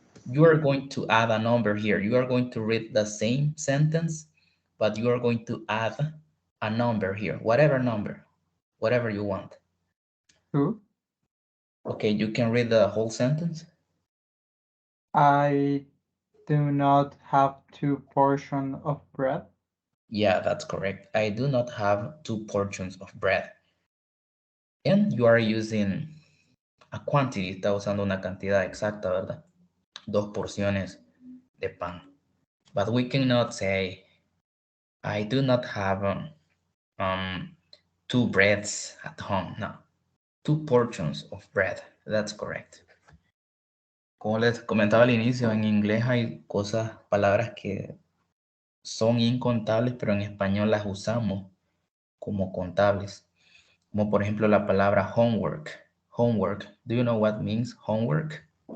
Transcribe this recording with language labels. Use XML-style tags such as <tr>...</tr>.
<en>You are going to add a number here. You are going to read the same sentence, but you are going to add a number here, whatever number, whatever you want. 2. Okay, you can read the whole sentence. I do not have 2 portions of bread. Yeah, that's correct. I do not have 2 portions of bread. And you are using a quantity,</en> <es>está usando una cantidad exacta, ¿verdad? 2 porciones de pan.</es> <en>But we cannot say, I do not have 2 breads at home. No, 2 portions of bread. That's correct.</en> <es>Como les comentaba al inicio, en inglés hay cosas, palabras que son incontables, pero en español las usamos como contables. Como por ejemplo la palabra homework.</es> <en>Homework. Do you know what means homework?</en>